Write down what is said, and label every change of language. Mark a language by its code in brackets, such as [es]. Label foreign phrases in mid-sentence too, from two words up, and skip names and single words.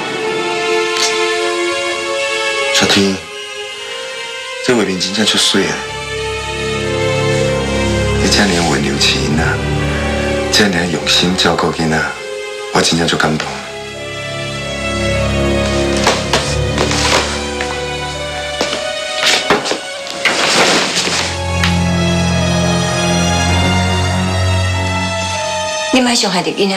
[nan] 小天，这画面真正出水啊！你这样温柔起囡仔，这样用心照顾囡仔，我真正足感动。你莫伤害着囡仔。